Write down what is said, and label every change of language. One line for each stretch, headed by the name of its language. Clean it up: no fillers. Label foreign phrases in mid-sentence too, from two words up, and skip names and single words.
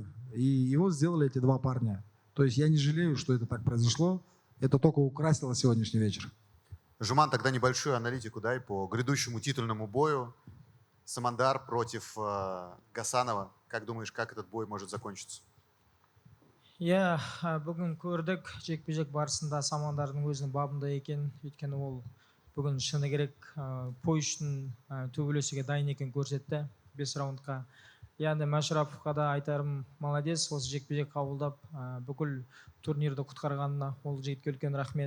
Russian: И его сделали эти два парня. То есть я не жалею, что это так произошло. Это только украсило сегодняшний вечер. Жуман, тогда небольшую аналитику дай по грядущему титульному бою. Самандар против Гасанова. Как думаешь, как этот бой может закончиться?
Kazakh: Иә, бүгін көрдік, жекпе-жек барысында Самандардың өзінің бабында екен. Өйткені ол бүгін шыны керек пой үшін төбелесуге дайын екен көрсетті 5 раундқа. Яғни Машраповқа да айтарым молодец, осы жекпе-жек қабылдап бүкіл турнирді құтқарғанына ол жігітке үлкен рахмет.